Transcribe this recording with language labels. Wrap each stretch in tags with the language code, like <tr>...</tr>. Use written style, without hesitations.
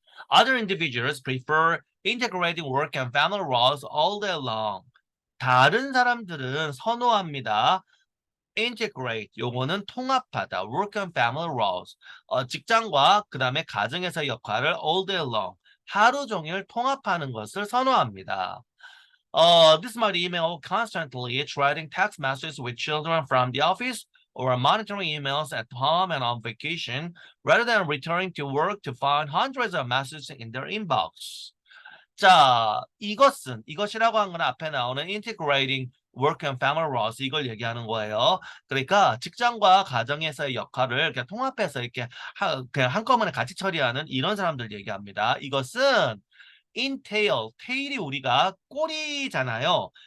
<en>Other individuals prefer integrating work and family roles all day long.</en> <ko>다른 사람들은 선호합니다. integrate 요거는 통합하다.</ko> <en>work and family roles</en> <ko>직장과 그 다음에 가정에서의 역할을</ko> <en>all day long</en> <ko>하루 종일 통합하는 것을 선호합니다.</ko> <en>This might email constantly, trading text messages with children from the office, or monitoring emails at home and on vacation, rather than returning to work to find hundreds of messages in their inbox.</en> <ko>자, 이것이라고 한 건 앞에 나오는 integrating work and family roles 이걸 얘기하는 거예요. 그러니까 직장과 가정에서의 역할을 그냥 통합해서 이렇게 그냥 한꺼번에 같이 처리하는 이런 사람들 얘기합니다. 이것은 tail이 우리가 꼬리잖아요.</ko>